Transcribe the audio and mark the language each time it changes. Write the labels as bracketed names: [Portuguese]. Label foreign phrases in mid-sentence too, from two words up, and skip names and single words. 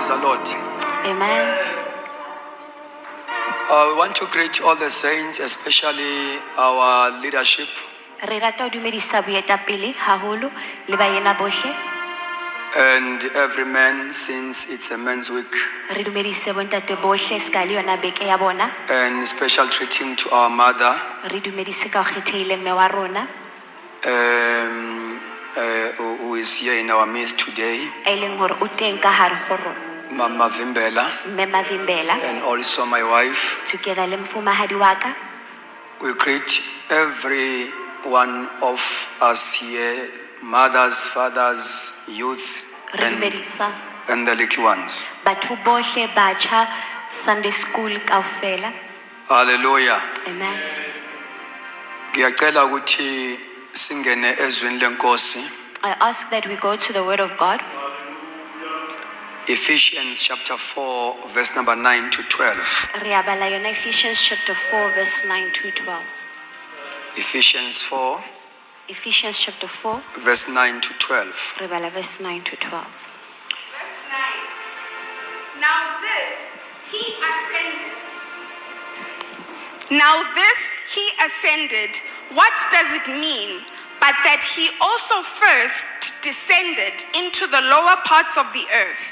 [English] Lord. Amen. We want to greet all the saints, especially our leadership. [Southern Sotho] Re rata ho dumedisa boetapele haholo le baena bohle. [English] And every man, since it's a men's week. [Southern Sotho] Re dumedise bontate bohle ska le yona beke ya bona. [English] And special treating to our mother. [Southern Sotho] Re dumedise ka ho kgethehile mme wa rona. [English] Who is here in our midst today. [Southern Sotho] E leng hore o teng ka hare ho rona. Mama Vimbela. Mme Mavimbela. [English] And also my wife. [Southern Sotho] Together le mfumahadi wa ka. [English] We greet every one of us here, mothers, fathers, youth, and the little ones. [Southern Sotho] Batho bohle batjha [English] Sunday school [Southern Sotho] kaofela. [English] Hallelujah. Amen. [Zulu] Ngiyacela ukuthi singene ezwini lenkosi. [English] I ask that we go to the word of God. Ephesians chapter 4 verse number 9 to 12. [Southern Sotho] Re a bala yona [English] Ephesians chapter 4 verse 9 to 12. Ephesians 4 Ephesians chapter 4 verse 9 to 12. [Southern Sotho] re bala verse 9 to 12. [English] Verse 9. Now this he ascended. What does it mean? But that he also first descended into the lower parts of the earth.